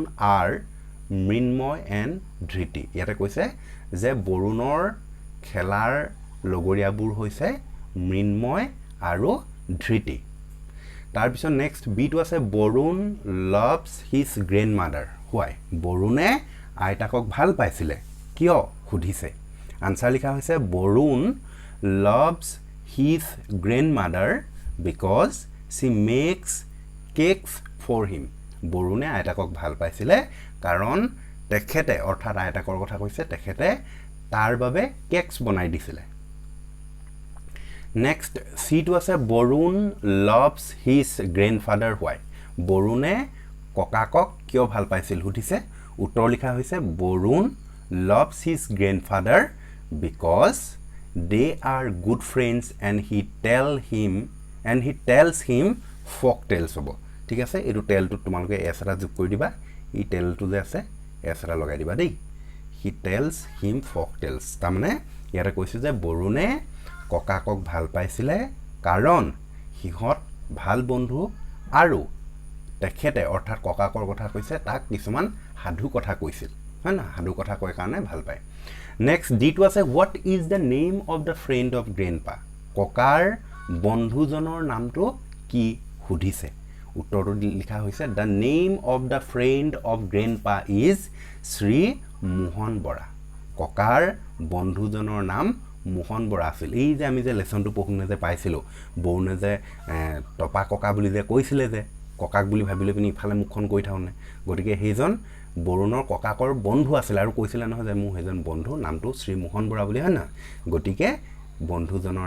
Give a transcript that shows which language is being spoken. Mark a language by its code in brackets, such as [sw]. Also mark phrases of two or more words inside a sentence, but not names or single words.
[as] আৰ মৃন্ময় এণ্ড ধৃতি ইয়াতে কৈছে যে বৰুণৰ খেলাৰ লগৰীয়াবোৰ হৈছে মৃন্ময় আৰু ধৃতি তাৰ পিছত নেক্সট বিটো আছে বৰুণ [en] loves his grandmother why [as] বৰুণে আইতাকক ভাল পাইছিলে কিয় সুধিছে আনসাৰ লিখা হৈছে বৰুণ [en] loves his grandmother because she makes cakes for him [as] বৰুণে আইতাকক ভাল পাইছিলে কাৰণ তেখেতে অৰ্থাৎ আইতাকৰ কথা কৈছে তেখেতে তাৰ বাবে কেকস বনাই দিছিলে নেক্সট সিটো আছে বৰুণ [en] loves his grandfather why [as] বৰুণে ককাকক কিয় ভাল পাইছিল সুধিছে উত্তৰ লিখা হৈছে বৰুণ [en] loves his grandfather because they are good friends and he tells him folk tales [as] হ'ব ঠিক আছে এটো টেলটো তোমালোকে এছৰা যোগ কৰি দিবা ই টেলটো যে আছে এছৰা লগাই দিবা দেই [en] he tells him folk tales [as] তাৰ মানে ইয়াৰে কৈছে যে বৰুণে ককাকক ভাল পাইছিলে কাৰণ হিহত ভাল বন্ধু আৰু তেখেতে অৰ্থাৎ ককাকৰ কথা কৈছে তাক কিছুমান সাধু কথা কৈছিল হয় না সাধু কথা কয় কাৰণে ভাল পায় নেক্সট ডিটো আছে [en] what is the name of the friend of grandpa [as] ককাৰ বন্ধুজনৰ নামটো কি সুধিছে উত্তৰটো লিখা হৈছে [en] the name of the friend of grandpa is [as] শ্ৰী মোহন বৰা ককাৰ বন্ধুজনৰ নাম মোহন বৰা আছিল এই যে আমি যে লেসনটো পঢ়ুনে যে পাইছিলো বৰুণে যে টপা ককা বুলি যে কৈছিলে যে ককাক বুলি ভাবিলে পিনি ইফালে মুখখন কৈ থাউনে গতিকে হেজন বৰুণৰ ককাকৰ বন্ধু আছিল আৰু কৈছিল নহয় যে মোৰ হেজন বন্ধু নামটো শ্ৰী মোহন বৰা বুলি হয় না গতিকে বন্ধুজনৰ